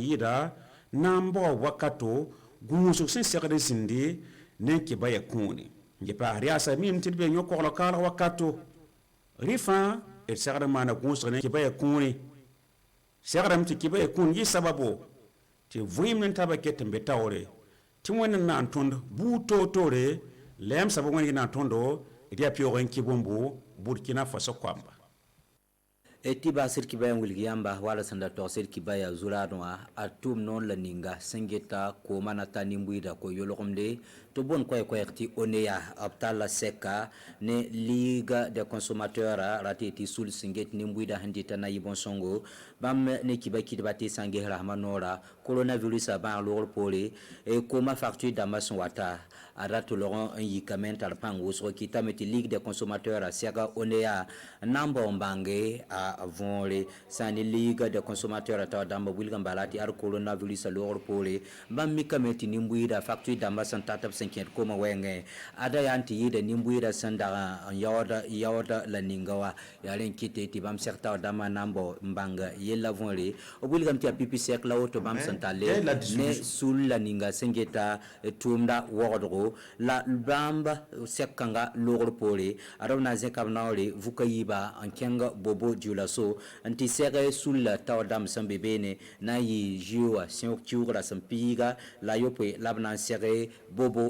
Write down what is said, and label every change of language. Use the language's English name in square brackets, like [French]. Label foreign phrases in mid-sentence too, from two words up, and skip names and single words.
[Mossi] yɩɩda na n bao wakato gũusg sẽn segd zĩndi ne kɩba yaa kũune n ye paasd yaasa mim tɩ d be yõ-koglg kaalg wakato rɩ fãa d segd n maana gũusg ne kɩba yaa kũune segdame tɩ kɩba yaa kũun yɩ sababo tɩ vɩɩm ne taba ket n be taoore tɩ wẽnd n na n tõnd buu toor-toore la yãmb saba wẽnd yɩ na n tõndo d yaa peoog n kɩ bõmbo burkina faso koamba tɩ baasd kibaya n wilg yãmba wala sẽn da togsd kibaya zu-raadẽ wã a tʋʋm noon la ninga sẽn geta kooma na ta nin-buɩɩda ko-yolgemde tɩ bõn koɛɛg tɩ oneya b tar la sɛka ne [French] liga de consommateur [Mossi] ra tɩ tɩ sul sẽn get nin-buɩɩda sẽn dɩta na yɩ bõn-sõngo bãmb ne kiba kɩtba tɩ sã n ges rasmã noora coronavirus a bãag loogr poore kooma facture dãmbã sẽn wata a ra tʋlg n yikame n tar pãng wʋsg kɩtame tɩ [French] ligue de consommateur [Mossi] a sɛga oneya n na n bao n bãnge a võore sã ne [French] ligue de consommateur [Mossi] t'a dãmba wilg n bala tɩ ad coronavirus a loogr poore bãmb mikame tɩ nin-buɩɩda facture dãmbã sẽn tat b sẽn kẽed kooma wɛɛngẽ ada yaa n tɩ yɩɩda nin-buɩɩda sẽn dag n yaood la ninga wa yaa rẽ n kɩte tɩ bãmb sɛg tao dãmbã na n bao n bãng yella võore b wilgame tɩ yaa pipi sɛk la woto bãmb sẽn talle ne sul la ninga sẽn geta tʋʋmda wogdgo la bãmb sɛk-kãnga loogr poore ad b na n zẽka b naoore vuka yiiba n kẽng bobo diolaso n tɩ sɛg sul la tao dãmb sẽn be beene na n yɩ zioa sẽog kiuugrã sẽn piiga la yopoe la b na n sɛg bobo